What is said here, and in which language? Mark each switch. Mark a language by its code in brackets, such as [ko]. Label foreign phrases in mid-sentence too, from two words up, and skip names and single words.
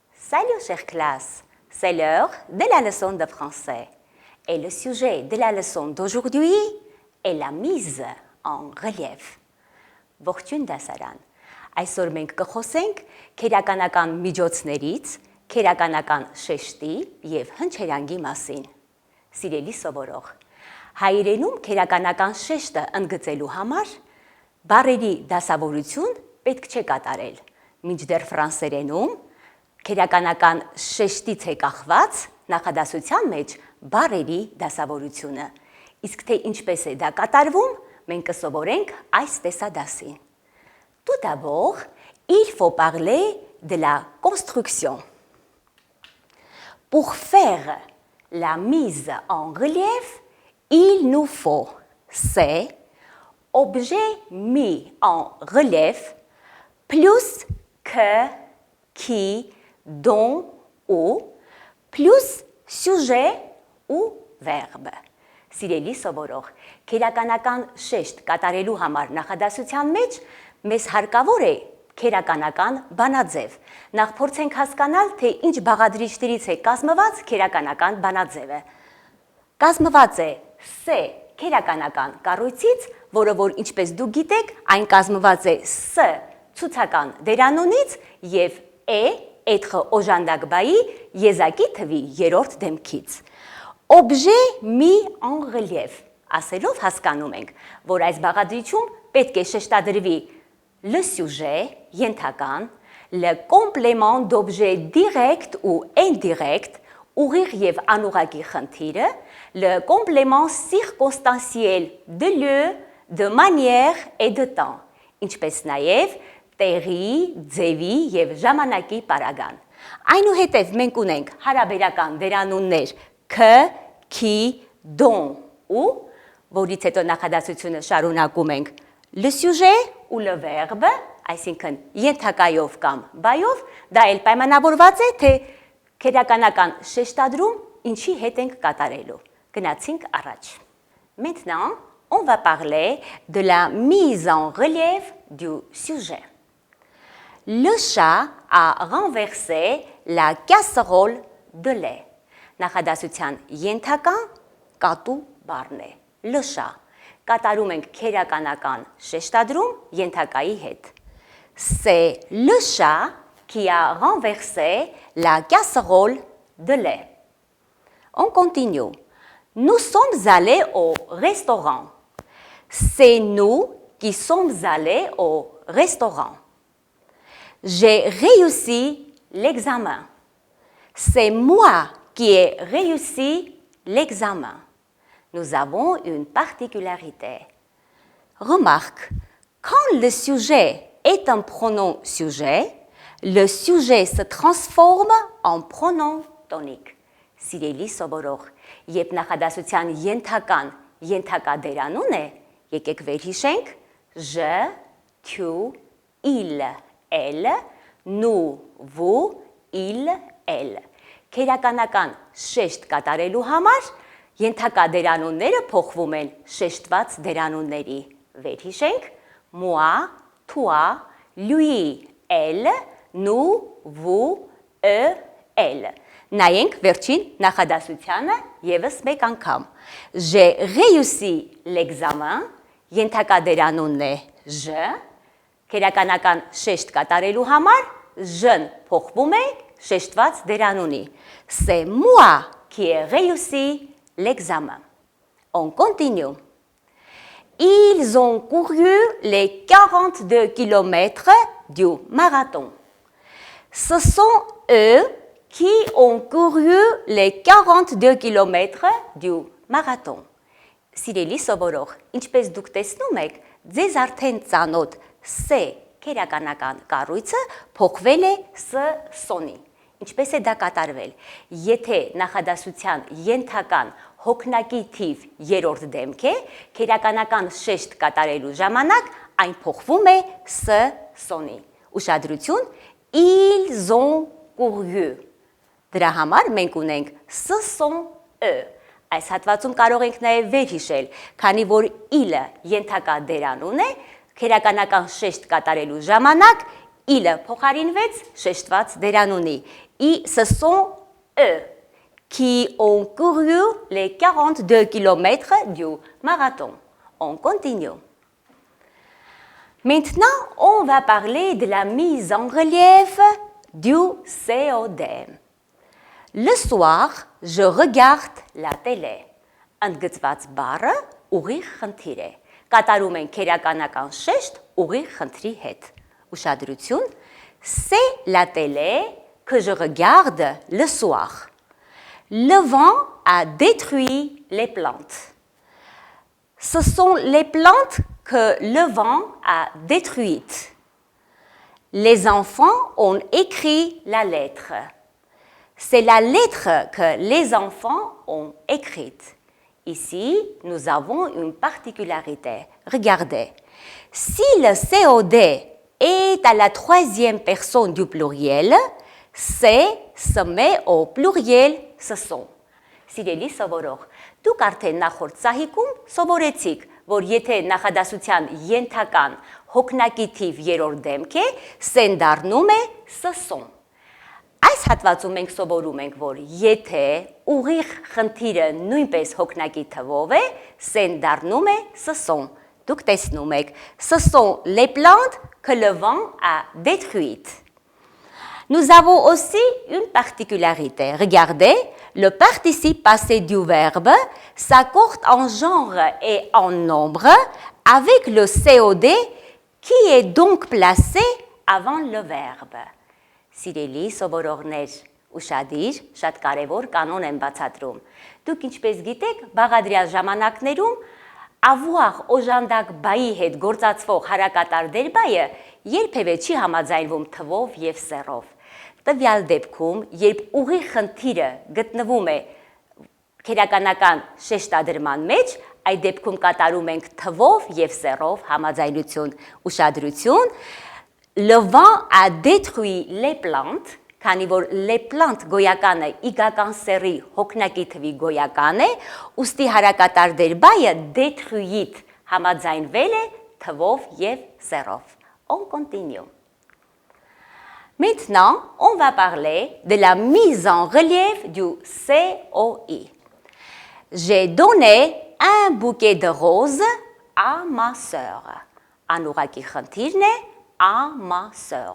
[fr] Salut chère classe, c'est l'heure de la leçon de français. Et le sujet de la leçon d'aujourd'hui est la mise en relief. [hy] Ողջույն դասարան։ Այսօր մենք կխոսենք քերականական միջոցներից, քերականական շեշտի եւ հնչերանգի մասին։ Սիրելի սովորող, հայերենում քերականական շեշտը ընդգծելու համար բառերի դասավորություն պետք չէ կատարել։ Մինչդեռ ֆրանսերենում քերականական շեշտից է կախված նախադասության մեջ բառերի դասավորությունը։ Իսկ թե ինչպես է դա կատարվում, մենք կսովորենք այս տեսադասին։ [fr] Tout d'abord, il faut parler de la construction. Pour faire la mise en relief, il nous faut ces objets mis en relief plus que, qui, dont ou, plus sujet ou verbe. [hy] Սիրելի սովորող, քերականական շեշտ կատարելու համար նախադասության մեջ մեզ հարկավոր է քերականական բանաձև։ Նախ փորձենք հասկանալ, թե ինչ բաղադրիչներից է կազմված քերականական բանաձևը։ Կազմված է S քերականական կառույցից, որը որ ինչպես դուք գիտեք, այն կազմված է S ցուցական դերանունից եւ être օժանդակ բայի եզակի թվի երրորդ դեմքից։ [fr] Objet mis en relief, [hy] ասելով հասկանում ենք, որ այս բաղադրիչում պետք է [fr] շեշտադրվի le sujet, ենթական, le complément d'objet direct ou indirect, [hy] ուղիղ եւ անուղղակի խնդիրը, [fr] le complément circonstanciel de lieu, de manière et de temps, [hy] ինչպես նաեւ տեղի, ձևի եւ ժամանակի պարագան։ Այնուհետև մենք ունենք հարաբերական դերանուններ [fr] que, qui, dont ou, [hy] որից հետո նախադասությունը շարունակում ենք [fr] le sujet ou le verbe, [hy] այսինքն ենթակայով կամ բայով, դա էլ պայմանավորված է, թե քերականական շեշտադրում ինչի հետ ենք կատարելու։ Գնացինք առաջ։ [fr] Maintenant, on va parler de la mise en relief du sujet. Le chat a renversé la casserole de lait. [hy] Նախադասության ենթական կատու բառն է։ [fr] Le chat. [hy] Կատարում ենք քերականական շեշտադրում ենթակայի հետ։ [fr] C'est le chat qui a renversé la casserole de lait. On continue. Nous sommes allés au restaurant. C'est nous qui sommes allés au restaurant. J'ai réussi l'examen. C'est moi qui ai réussi l'examen. Nous avons une particularité. Remarque, quand le sujet est un pronom sujet, le sujet se transforme en pronom tonique. [hy] Սիրելի սովորող, երբ նախադասության ենթակա դերանուն է, եկեք վերհիշենք [fr] je, tu, il, elle, nous, vous, il, elle. [hy] Քերականական շեշտ կատարելու համար ենթակա դերանունները փոխվում են շեշտված դերանունների։ Վերհիշենք [fr] moi, toi, lui, elle, nous, vous, eux, elle. [hy] Նայենք վերջին նախադասությանը եւս մեկ անգամ։ [fr] J'ai réussi l'examen, [hy] ենթակա դերանունն է je, քերականական շեշտ կատարելու համար je-ն փոխվում է շեշտված դերանունի։ [fr] C'est moi qui ai réussi l'examen. On continue. Ils ont couru les 42 kilomètres du marathon. Ce sont eux qui ont couru les 42 kilomètres du marathon. [hy] Սիրելի սովորող, ինչպես դուք տեսնում եք, ձեզ արդեն ծանոթ C քերականական կառույցը փոխվել է S սոնի։ Ինչպես է դա կատարվել։ Եթե նախադասության ենթական հոգնակի թիվ երրորդ դեմք է, քերականական շեշտ կատարելու ժամանակ այն փոխվում է S սոնի։ Ուշադրություն, [fr] ils ont couru. [hy] Դրա համար մենք ունենք [fr] ce sont eux. [hy] Այս հատվածում կարող ենք նաև վերհիշել, քանի որ il-ը ենթակա դերանուն է, քերականական շեշտ կատարելու ժամանակ il-ը փոխարինվեց շեշտված դերանունի։ [fr] ce sont eux qui ont couru les 42 km du marathon. On continue. Maintenant, on va parler de la mise en relief du COD. Le soir, je regarde la télé. [hy] Ընդգծված բառը ուղիղ խնդիր է։ Կատարում ենք քերականական շեշտ ուղիղ խնդրի հետ։ Ուշադրություն, [fr] c'est la télé que je regarde le soir. Le vent a détruit les plantes. Ce sont les plantes que le vent a détruites. Les enfants ont écrit la lettre. C'est la lettre que les enfants ont écrite. Ici, nous avons une particularité. Regardez, si le COD est à la troisième personne du pluriel, c'est se met au pluriel ce sont. [hy] Սիրելի սովորող, դուք արդեն նախորդ սահիկում սովորեցիք, որ եթե նախադասության ենթական հոգնակի թիվ երրորդ դեմք է, սեն դառնում է սսոն։ Այս հատվածում մենք սովորում ենք, որ եթե ուղիղ խնդիրը նույնպես հոգնակի թվով է, սեն դառնում է սսոն։ Դուք տեսնում եք, [fr] ce sont les plantes que le vent a détruites. Nous avons aussi une particularité. Regardez, le participe passé du verbe s'accorde en genre et en nombre avec le COD qui est donc placé avant le verbe. [hy] Սիրելի սովորողներ, ուշադիր, շատ կարևոր կանոն եմ բացատրում։ Դուք ինչպես գիտեք, բաղադրյալ ժամանակներում avoir օժանդակ բայի հետ գործածվող հարակատար դերբայը երբևէ չի համաձայնվում թվով եւ սեռով։ Տվյալ դեպքում, երբ ուղիղ խնդիրը գտնվում է քերականական շեշտադրման մեջ, այդ դեպքում կատարում ենք թվով եւ սեռով համաձայնություն, ուշադրություն, [fr] le vent a détruit les plantes, [hy] քանի որ [fr] les plantes [hy] գոյականը իգական սեռի հոգնակի թվի գոյական է, ուստի հարակատար դերբայը détruit համաձայնվել է թվով եւ սեռով։ [fr] On continue. Maintenant, on va parler de la mise en relief du COI. J'ai donné un bouquet de roses à ma sœur. [hy] Անուղակի խնդիրն է [fr] à ma sœur.